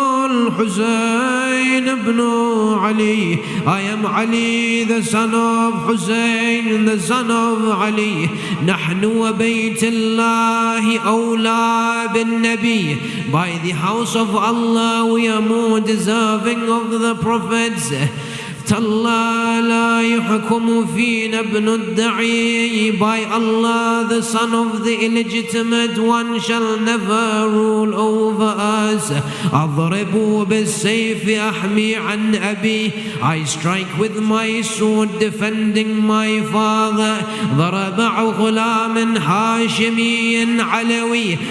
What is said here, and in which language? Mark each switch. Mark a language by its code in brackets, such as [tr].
[en] al-Hussein ibn Ali. I am Ali, the son of Hussein, the son of Ali. [ar] Nahnu wa baytillahi awla bin Nabi. [en] By the house of Allah we are more deserving of the prophets. [ar] تالله لا يحكم فينا ابن الدعي. [en] By Allah, the son of the illegitimate one shall never rule over us. [ar] أضرب بالسيف أحمي عن أبي. [en] I strike with my sword defending my father. [ar] ضرب غلام هاشمي علوي.